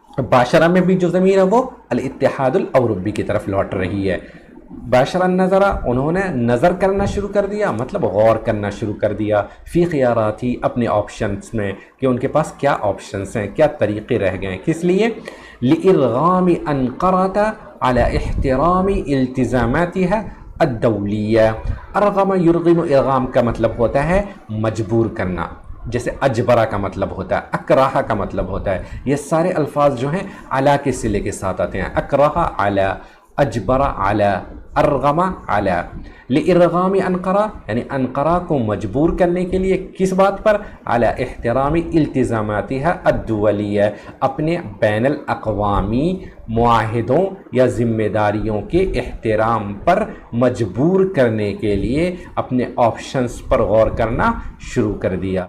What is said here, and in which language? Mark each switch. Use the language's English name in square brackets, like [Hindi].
[Urdu] باشرہ میں بھی جو ضمیر ہے وہ الاتحاد الاوروبی کی طرف لوٹ رہی ہے. [Arabic] باشر النظر, [Urdu] انہوں نے نظر کرنا شروع کر دیا, مطلب غور کرنا شروع کر دیا. [Arabic] فی خیاراتی, [Urdu] اپنے آپشنز میں, کہ ان کے پاس کیا آپشنز ہیں, کیا طریقے رہ گئے. کس لیے؟ [Arabic] لإرغام انقرة على احترام التزاماتها الدولیہ. [Urdu] ارغم یرغم, ارغام کا مطلب ہوتا ہے مجبور کرنا, جیسے اجبرہ کا مطلب ہوتا ہے, اکراہ کا مطلب ہوتا ہے. یہ سارے الفاظ جو ہیں علی کے صلے کے ساتھ آتے ہیں. اکراہ علی, اجبرہ علی, ارغم علی. [Arabic] لإرغام انقرہ, [Urdu] یعنی انقرہ کو مجبور کرنے کے لیے کس بات پر؟ [Arabic] علی احترام التزاماتها الدولیہ, [Urdu] اپنے بین الاقوامی معاہدوں یا ذمہ داریوں کے احترام پر مجبور کرنے کے لیے اپنے آپشنز پر غور کرنا شروع کر دیا.